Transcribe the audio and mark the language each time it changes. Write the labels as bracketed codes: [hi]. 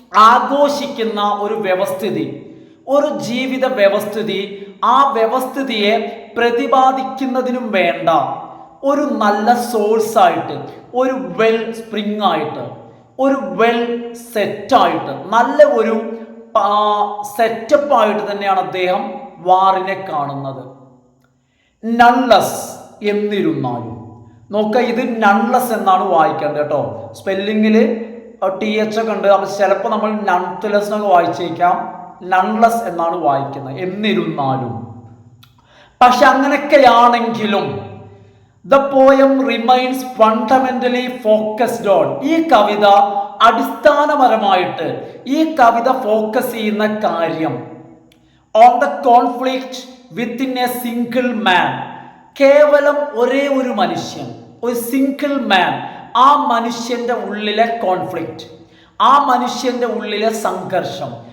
[ml] ആഘോഷിക്കുന്ന ഒരു വ്യവസ്ഥിതി, ഒരു ജീവിത വ്യവസ്ഥിതി, ആ വ്യവസ്ഥിതിയെ പ്രതിപാദിക്കുന്നതിനും വേണ്ട ഒരു നല്ല സോഴ്സ് ആയിട്ട്, ഒരു വെൽ സ്പ്രിംഗ് ആയിട്ട്, ഒരു വെൽ സെറ്റായിട്ട്, നല്ല ഒരു സെറ്റപ്പായിട്ട് തന്നെയാണ് അദ്ദേഹം വാറിനെ കാണുന്നത്. നൺലെസ്, എന്നിരുന്നാലും. നോക്കുക, ഇത് നൺലെസ് എന്നാണ് വായിക്കേണ്ടത് കേട്ടോ. സ്പെല്ലിങ്ങിൽ TH ഒക്കെ ഉണ്ട്. അപ്പോൾ ചിലപ്പോൾ നമ്മൾ നൺലെസ് എന്നൊക്കെ വായിച്ചേക്കാം. നൺലെസ് എന്നാണ് വായിക്കുന്നത്, എന്നിരുന്നാലും. പക്ഷെ അങ്ങനെയൊക്കെയാണെങ്കിലും [en] the poem remains fundamentally focused on. [ml] ഈ കവിത അടിസ്ഥാനപരമായിട്ട് ഈ കവിത ഫോക്കസ് ചെയ്യുന്ന കാര്യം [en] on the conflict within a single man. [ml] കേവലം ഒരേ ഒരു മനുഷ്യൻ, ഒരു സിംഗിൾ മാൻ, ആ മനുഷ്യന്റെ ഉള്ളിലെ കോൺഫ്ലിക്റ്റ്, ആ മനുഷ്യന്റെ ഉള്ളിലെ സംഘർഷം,